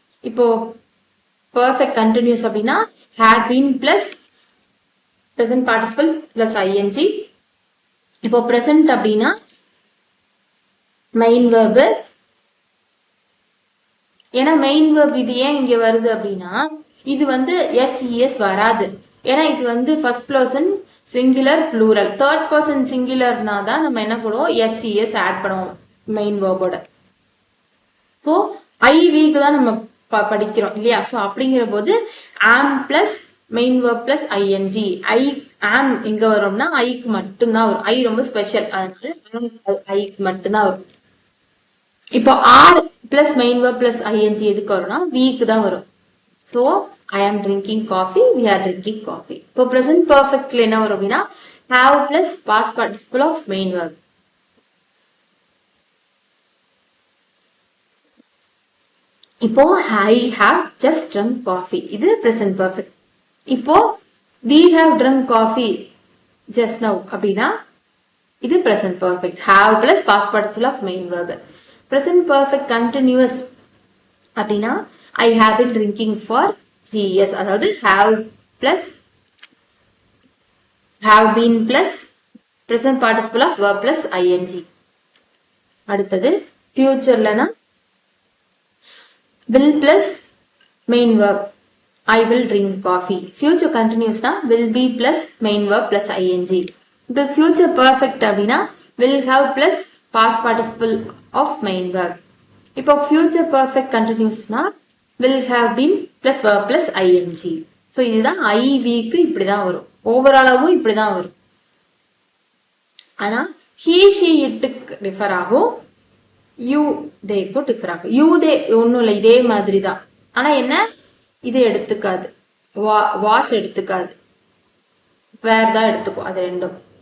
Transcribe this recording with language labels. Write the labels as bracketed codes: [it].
[en] இப்போ perfect continuous அப்படின்னா had been plus present participle plus ing. [ta] இப்போ present அப்படின்னா main verb, ஏன்னா main verb இது ஏன் இங்க வருது அப்படின்னா இது வந்து SES வராது, ஏன்னா இது வந்து first person singular plural, third person singularனா தான் நம்ம என்ன பண்ணுவோம் SES ஆட் பண்ணுவோம் மெயின் வேர்போட. ஸோ ஐவிக்கு தான் நம்ம படிக்கிறோம் இல்லையா. ஸோ அப்படிங்கிற போது ஆம் plus main verb plus ING. ஆம் எங்க வரும்னா ஐக்கு மட்டும்தான் வரும், ஐ ரொம்ப ஸ்பெஷல், அதனால ஐக்கு மட்டும்தான் வரும். இப்போ R plus main verb plus ING எதுக்கு வரும்னா வீக்கு தான் வரும். ஸோ [en] I am drinking coffee, [ta] we are drinking coffee. இப்போ ப்ரெசன்ட் பர்ஃபெக்ட்ல என்ன வரும் அப்படின்னா have plus past participle of main verb. [en] இப்போ I have just drunk coffee, இது present perfect. இப்போ we have drunk coffee just now அப்படின்னா இது present perfect. have plus past participle of main verb. present perfect continuous அப்படின்னா I have been drinking for 3 years, அதாவது have plus have been plus present participle of verb plus ing. அடுத்தது futureலனா will plus main verb, I will drink coffee. future continuous na will be plus main verb plus ing. The future perfect அப்படின்னா will have plus past participle of main verb. இப்போ future perfect continuous na will have been plus verb plus ing. [ta] so இதுதான் ஐவிக்கு இப்படிதான் வரும், ஓவராலாவும் இப்படிதான் வரும். ஆனா he she itக்கு differ ஆகும், you தேக்கும் differ ஆகும். யூ தே ஒன்னும் இல்லை, இதே மாதிரி தான், ஆனா என்ன இது எடுத்துக்காது, வாஸ் எடுத்துக்காது, வேர் தான் எடுத்துக்கும், அது ரெண்டும்.